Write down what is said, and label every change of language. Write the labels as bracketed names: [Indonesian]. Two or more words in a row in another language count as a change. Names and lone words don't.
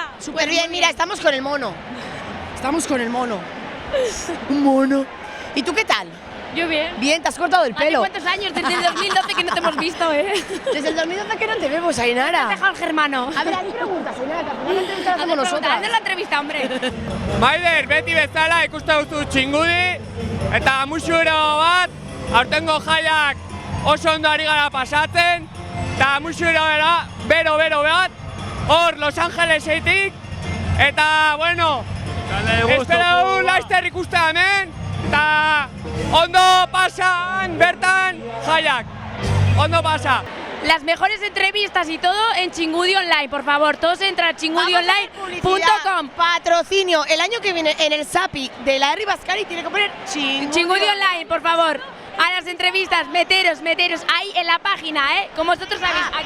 [Spanish] Súper bien, mira, estamos con el mono. Un mono. ¿Y tú qué tal? Yo bien. Bien, te has cortado el ¿Hace pelo. cuántos años? Desde el 2012 que no te hemos visto, ¿eh? Desde el 2012 que no te vemos, Ainara. Deja al germano. A ver, hay preguntas, Ainara, que al final la entrevista la hacemos nosotras. Hazle la entrevista, hombre. [Basque] Maider, beti bezala ikusten duzu Txingudi eta musuro bat, aurtengo jaiak oso ondo ari gara pasatzen eta musuro bero bat, hor Los Angelesetik eta, bueno, espero dugu laster ikustea hemen eta ondo pasan bertan jaiak, ondo pasa. [Spanish] Las mejores entrevistas y todo en Chingudi Online, por favor. Todos entran a chingudionline.com. Patrocinio. El año que viene en el SAPI de la Rivascaria tiene que poner Chingudi Online, por favor. A las entrevistas, meteros ahí en la página, como vosotros sabéis, aquí.